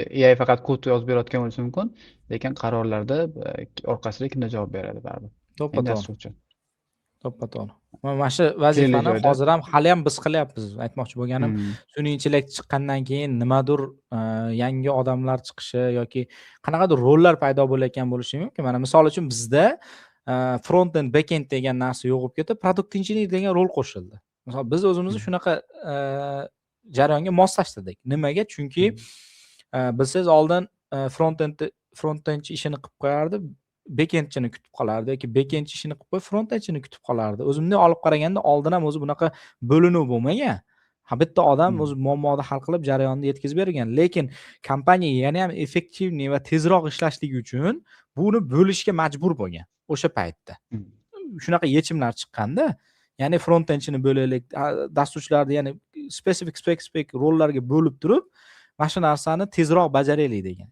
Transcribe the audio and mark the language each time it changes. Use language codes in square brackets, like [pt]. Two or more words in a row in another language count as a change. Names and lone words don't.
[uz] AI faqat kod yozib berayotgan bo'lishi mumkin, lekin qarorlarda orqasida kimdir javob beradi baribir. To'ppa-to'g'ri. To'ppa-to'g'ri. Mana shu vazifani hozir ham hali ham biz qilyapmiz. Aytmoqchi bo'lganim, sun'iy intellekt chiqqandan keyin nimadir yangi odamlar chiqishi yoki qanaqadir rollar paydo bo'layotgan bo'lishi mumkin. Mana misol uchun bizda [en] front end, back end [uz] degan narsa yo'qib ketib, [en] product engineer [uz] degan rol qo'shildi. Misol biz o'zimizni shunaqa jarayonga moslashtirdik. Nimaga? Chunki bilsangiz oldin [en] front end [uz] ishini qilib qo'yardi, [en] back endchini [uz] kutib qolardi yoki [en] back end [uz] ishini qilib qo'yib, [en] front endchini [uz] kutib qolardi. O'zimdan olib qaraganda oldin ham o'zi bunaqa bo'linuv bo'lmagan. Bitta odam o'zi muammoni hal qilib jarayonni yetkazib bergan. Lekin kompaniya yana ham effektivniy va tezroq ishlashligi uchun buni bo'lishga majbur bo'lgan o'sha paytda. Shunaqa yechimlar chiqqanda, ya'ni [en] front endchini [uz] bo'laylik, dasturchilarni ya'ni specific rollarga bo'lib turib, mana shu narsani tezroq bajaraylik degan.